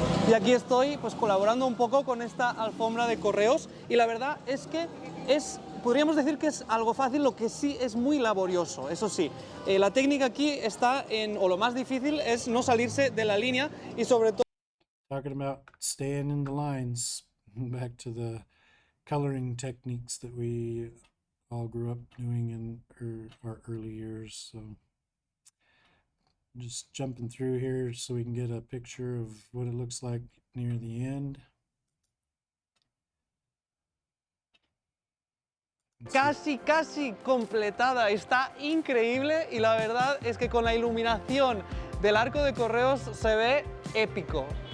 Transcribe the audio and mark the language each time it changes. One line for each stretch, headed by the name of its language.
Spanish: Y aquí estoy pues colaborando un poco con esta alfombra de correos y la verdad es que podríamos decir que es algo fácil, lo que sí es muy laborioso, eso sí. La técnica aquí está o lo más difícil es no salirse de la línea y sobre todo...
English: Talking about staying in the lines. back to the coloring techniques that we all grew up doing in our early years. So just jumping through here so we can get a picture of what it looks like near the end.
Spanish: Casi completada, está increíble y la verdad es que con la iluminación del arco de correos se ve épico.